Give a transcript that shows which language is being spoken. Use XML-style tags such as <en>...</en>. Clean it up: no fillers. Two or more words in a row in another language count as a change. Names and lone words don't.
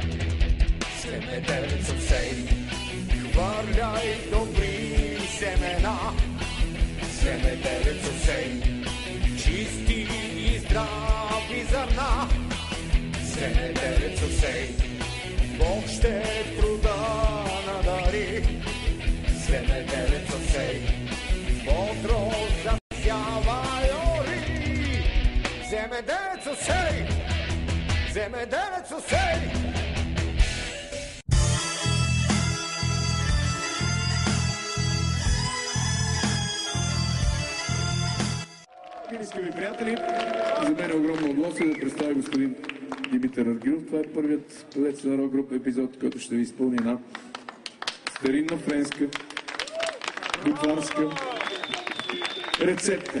<bg>Земеделецо сей, хвърляй добри семена. Земеделецо сей, чисти и здрави зърна. Земеделецо сей, Бог ще труда надари. Земеделецо сей, бодро засявай ори. Земеделецо сей, земеделецо сей. Скъпи приятели, за мен е огромно удоволствие да представя господин Димитър Аргилов. Това е първият певец на рок груп епизод, който ще ви изпълни една старинна френска, бутварска рецепта.</bg>